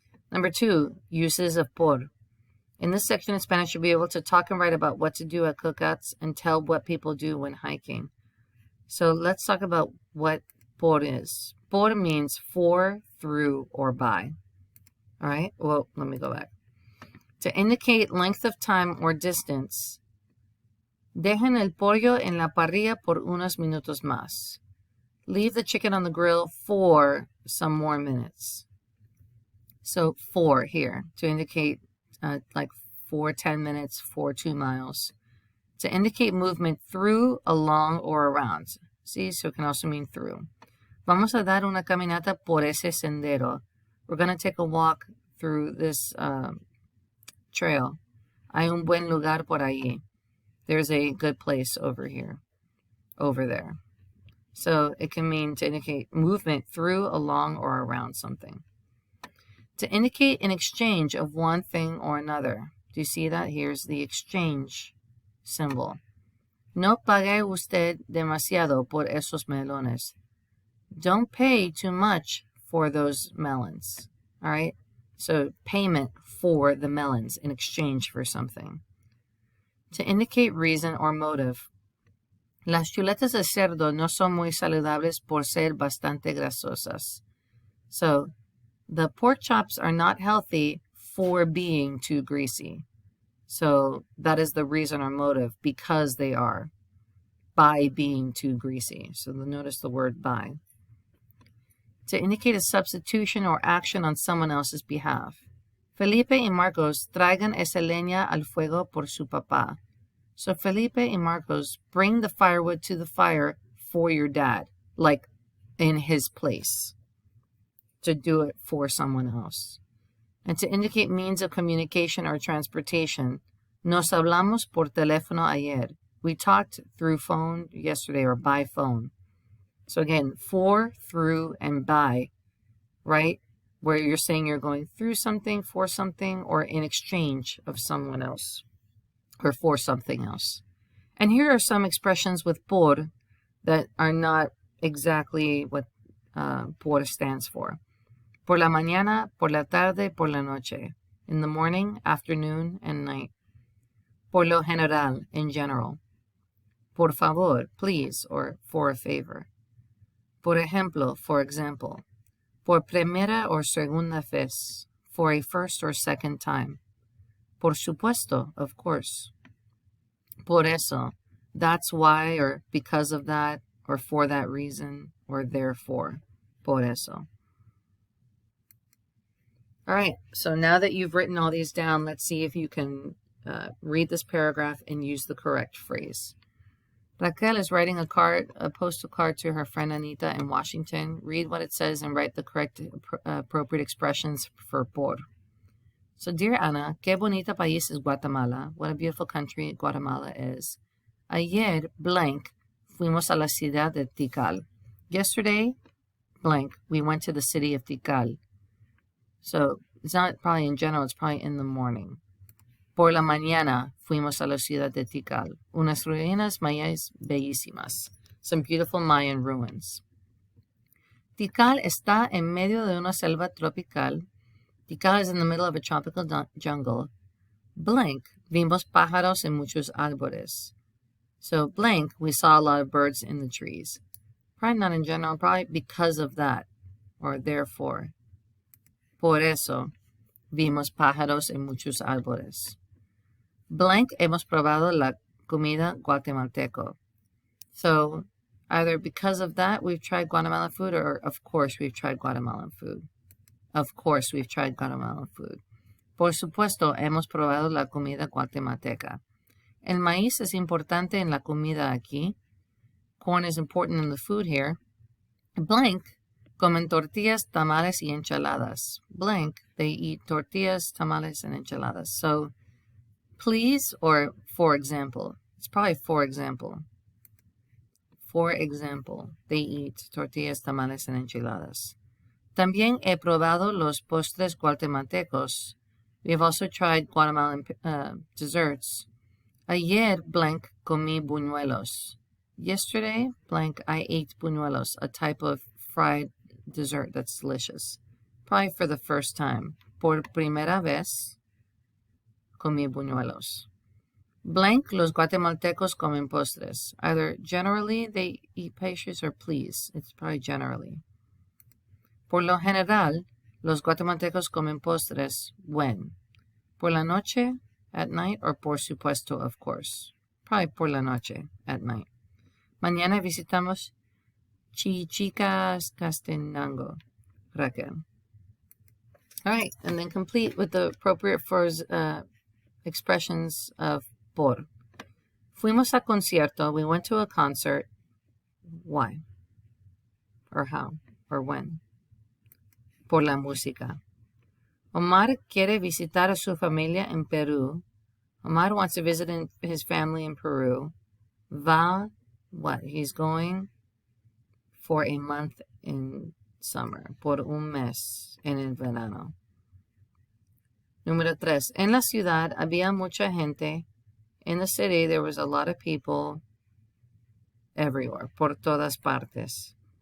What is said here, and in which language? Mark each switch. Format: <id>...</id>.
<en>Number 2, uses of por. In this section in Spanish, you'll be able to talk and write about what to do at cookouts and tell what people do when hiking. So let's talk about what por is. Por means for, through, or by. All right, well, let me go back. To indicate length of time or distance,</en> <es>dejen el pollo en la parrilla por unos minutos más.</es> <en>Leave the chicken on the grill for some more minutes. So for here, to indicate like for 10 minutes, for 2 miles. To indicate movement through, along, or around. See, so it can also mean through.</en> <es>Vamos a dar una caminata por ese sendero.</es> <en>We're going to take a walk through this trail.</en> <es>Hay un buen lugar por ahí.</es> <en>There's a good place over here, over there. So it can mean to indicate movement through, along, or around something. To indicate an exchange of one thing or another. Do you see that? Here's the exchange symbol.</en> <es>No pague usted demasiado por esos melones.</es> <en>Don't pay too much for those melons. All right? So payment for the melons in exchange for something. To indicate reason or motive.</en> <es>Las chuletas de cerdo no son muy saludables por ser bastante grasosas.</es> <en>So the pork chops are not healthy for being too greasy. So that is the reason or motive, because they are, by being too greasy. So notice the word by. To indicate a substitution or action on someone else's behalf.</en> <es>Felipe y Marcos traigan esa leña al fuego por su papá.</es> <en>So Felipe y Marcos bring the firewood to the fire for your dad, like in his place. To do it for someone else. And to indicate means of communication or transportation.</en> <es>Nos hablamos por teléfono ayer.</es> <en>We talked through phone yesterday, or by phone. So again, for, through, and by, right? Where you're saying you're going through something, for something, or in exchange of someone else, or for something else. And here are some expressions with por that are not exactly what por stands for.</en> <es>Por la mañana, por la tarde, por la noche.</es> <en>In the morning, afternoon, and night.</en> <es>Por lo general,</es> <en>in general.</en> <es>Por favor,</es> <en>please, or for a favor.</en> <es>Por ejemplo,</es> <en>for example.</en> <es>Por primera or segunda vez,</es> <en>for a first or second time.</en> <es>Por supuesto,</es> <en>of course.</en> <es>Por eso,</es> <en>that's why, or because of that, or for that reason, or therefore. Por eso. All right, so now that you've written all these down, let's see if you can read this paragraph and use the correct phrase. Raquel is writing a postal card to her friend Anita in Washington. Read what it says and write the correct appropriate expressions for por. So, dear Ana,</en> <es>qué bonita país es Guatemala.</es> <en>What a beautiful country Guatemala is.</en> <es>Ayer, blank, fuimos a la ciudad de Tikal.</es> <en>Yesterday, blank, we went to the city of Tikal. So, it's not probably in general, it's probably in the morning.</en> <es>Por la mañana, fuimos a la ciudad de Tikal. Unas ruinas mayas bellísimas.</es> <en>Some beautiful Mayan ruins.</en> <es>Tikal está en medio de una selva tropical.</es> <en>Tikal is in the middle of a tropical jungle.</en> <es>Blank, vimos pájaros en muchos árboles.</es> <en>So, blank, we saw a lot of birds in the trees. Probably not in general, probably because of that, or therefore.</en> <es>Por eso, vimos pájaros en muchos árboles. Blank, hemos probado la comida guatemalteco.</es> <en>So, either because of that, we've tried Guatemalan food, or of course we've tried Guatemalan food. Of course we've tried Guatemalan food.</en> <es>Por supuesto, hemos probado la comida guatemalteca. El maíz es importante en la comida aquí.</es> <en>Corn is important in the food here. Blank,</en> <es>comen tortillas, tamales y enchiladas.</es> <en>Blank, they eat tortillas, tamales, and enchiladas. So, please, or for example. It's probably for example. For example, they eat tortillas, tamales, and enchiladas.</en> <es>También he probado los postres guatemaltecos.</es> <en>We have also tried Guatemalan desserts.</en> <es>Ayer, blank, comí buñuelos.</es> <en>Yesterday, blank, I ate buñuelos, a type of fried dessert that's delicious. Probably for the first time.</en> <es>Por primera vez, comí buñuelos. Blank, los guatemaltecos comen postres.</es> <en>Either generally they eat pastries or please. It's probably generally.</en> <es>Por lo general, los guatemaltecos comen postres</es> <en>when?</en> <es>Por la noche,</es> <en>at night,</en> <es>or por supuesto,</es> <en>of course. Probably</en> <es>por la noche,</es> <en>at night.</en> <es>Mañana visitamos Chichicastenango, Raquel.</es> <en>All right, and then complete with the appropriate expressions of por.</en> <es>Fuimos a concierto.</es> <en>We went to a concert. Why? Or how? Or when?</en> <es>Por la música. Omar quiere visitar a su familia en Perú.</es> <en>Omar wants to visit his family in Peru.</en> <es>Va,</es> <en>what? He's going for a month in summer.</en> <es>Por un mes en el verano. Número 3. En la ciudad había mucha gente.</es> <en>In the city, there was a lot of people everywhere,</en> <es>por todas partes.</es>